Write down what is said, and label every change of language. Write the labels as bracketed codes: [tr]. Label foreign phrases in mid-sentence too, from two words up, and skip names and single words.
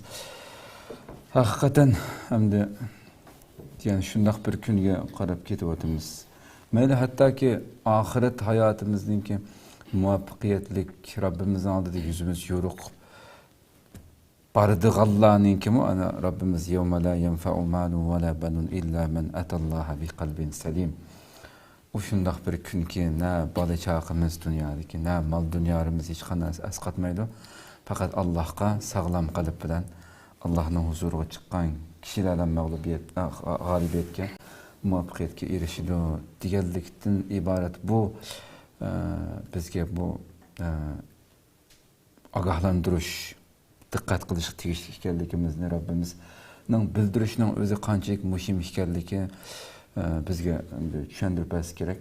[uz] Haqiqatan hamda yani shundoq bir kunga qarab ketyapmiz. Mayli hattoki oxirat hayotimizning muvaffaqiyatlik Rabbimizning oldida yuzimiz yo'ruq bardiganlarninki ana Rabbimiz [ar] يوم لا ينفع مال ولا بنون إلا من أتى الله بقلب سليم. [uz] O shundoq bir kunki na bola chaqimiz dunyodagi, na mol dunyorimiz hech qanday asqatmaydi. Faqat Allohga sog'lom qalb bilan Allohning huzuriga chiqqan kishilardan g'olibiyatga, muvaffaqiyatga erishidi deganlikdan iborat bu bizga bu ogohlantirish, diqqat qilish tegishli ekanligimizni Rabbimizning bildirishning o'zi qanchalik muhim ekanligi bizga tushuntirib bersa kerak.